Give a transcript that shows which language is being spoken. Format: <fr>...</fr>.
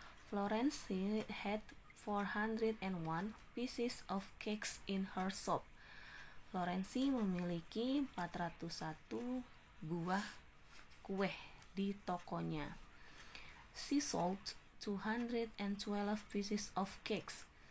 <en>Florence had 401 pieces of cakes in her shop.</en> <id>Florensi memiliki 401 buah kue di tokonya.</id> <en>She sold 212 pieces of cakes.</en>